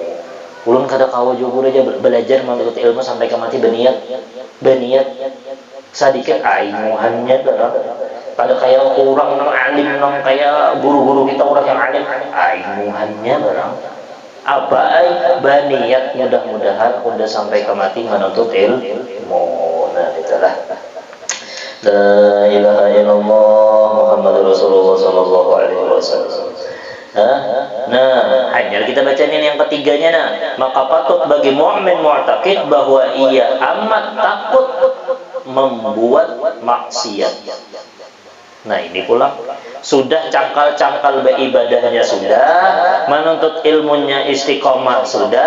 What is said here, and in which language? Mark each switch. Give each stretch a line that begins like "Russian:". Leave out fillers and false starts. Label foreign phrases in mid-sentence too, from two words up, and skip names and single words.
Banjar: Ulun kada kawa juga aja belajar menuntut ilmu sampai ke mati beniat sedikit aimuhannya dah. Kada kayak orang nang alim nang kayak guru-guru kita orang yang alim aimuhannya barang. Apa baniat mudah-mudahan udah sampai ke mati menuntut ilmu. Nah, itulah.
Arabic: لا إله إلا الله محمد رسول الله صلى الله عليه وسلم.
Banjar: Nah, hanya kita baca ini yang ketiganya nah. Maka patut bagi mukmin mu'taqid bahwa ia amat takut membuat maksiat. Nah, ini pula sudah cangkal beribadahnya sudah, menuntut ilmunya istiqomah sudah.